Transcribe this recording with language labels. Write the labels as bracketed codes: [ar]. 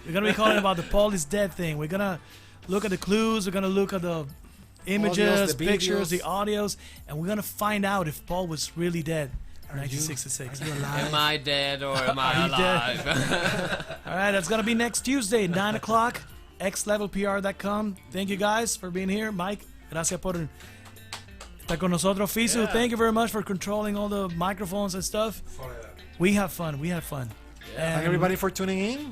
[en] We're gonna be calling about the Paul is dead thing. We're gonna look at the clues. We're gonna look at the images, the pictures, the videos. audios, and we're gonna find out if Paul was really dead in 1966. Am I dead or am Are I you dead? alive? All right, that's gonna be next Tuesday, 9 o'clock. XLevelPR.com. Thank you guys for being here. [es] Mike, gracias por estar con nosotros. [en] Fisu, Yeah. thank you very much for controlling all the microphones and stuff. We have fun. Thank And everybody for tuning in.